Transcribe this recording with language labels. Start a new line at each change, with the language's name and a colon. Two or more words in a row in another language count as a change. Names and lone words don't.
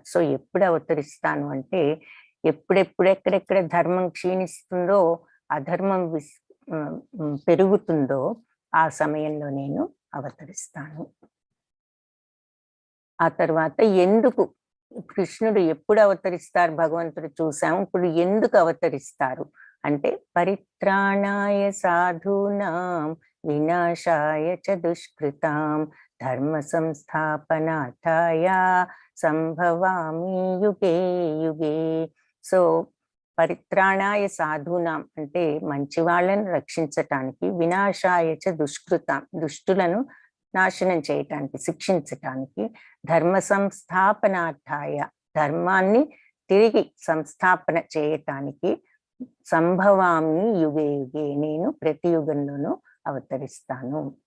Telugu: సో ఎప్పుడు అవతరిస్తాను అంటే, ఎక్కడెక్కడ ధర్మం క్షీణిస్తుందో, అధర్మం పెరుగుతుందో, ఆ సమయంలో నేను అవతరిస్తాను. ఆ తర్వాత ఎందుకు కృష్ణుడు ఎప్పుడు అవతరిస్తారు, భగవంతుడు చూసాము. ఇప్పుడు ఎందుకు అవతరిస్తారు అంటే,
Sanskrit: పరిత్రాణాయ సాధూనాం వినాశాయ చ దుష్కృతాం ధర్మ సంస్థాపనార్థాయ సంభవామి యుగే యుగే.
Telugu: సో
Sanskrit: పరిత్రాణాయ సాధూనాం
Telugu: అంటే మంచి వాళ్ళని రక్షించటానికి,
Sanskrit: వినాశాయ చ దుష్కృతాం
Telugu: దుష్టులను నాశనం చేయటానికి, శిక్షించటానికి,
Sanskrit: ధర్మ సంస్థాపనార్థాయ
Telugu: ధర్మాన్ని తిరిగి సంస్థాపన చేయటానికి,
Sanskrit: సంభవామి యుగే యుగే
Telugu: నేను ప్రతి యుగంలోనూ అవతరిస్తాను.